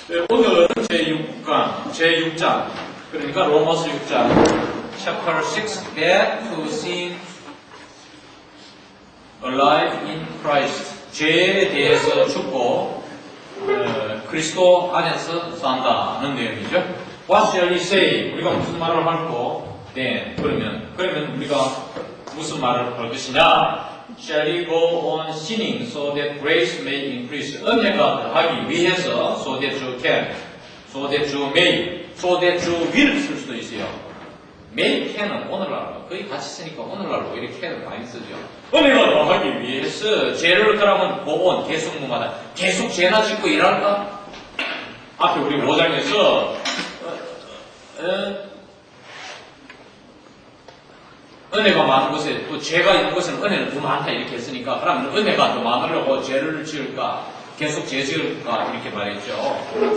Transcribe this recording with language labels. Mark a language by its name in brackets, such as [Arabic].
[Korean] 오늘은 제6장, 그러니까 로마서 6장, [English] chapter 6, dead to sin, alive in Christ. [Korean] 죄에 대해서 죽고 그리스도 안에서 산다는 내용이죠. [English] What shall we say? [Korean] 우리가 무슨 말을 할고? 네, 그러면 우리가 무슨 말을 할 것이냐? [English] Shall we go on sinning so that grace may increase? [Korean] 은혜가 더하기 위해서 [English] so that you can, so that you may, so that you will [Korean] 쓸 수도 있어요. may, can은 오늘날로 거의 같이 쓰니까 오늘날로 이렇게 can을 많이 쓰죠. 은혜가 더하기 위해서 죄를 그러면 go on 계속문마다 계속 죄나 짓고 일할까? 앞에 우리 5장에서 은혜가 많은 곳에 또 죄가 있는 곳에는 은혜는 더 많다 이렇게 했으니까 그러면 은혜가 더 많으려고 죄를 지을까 계속 죄 지을까 이렇게 말했죠.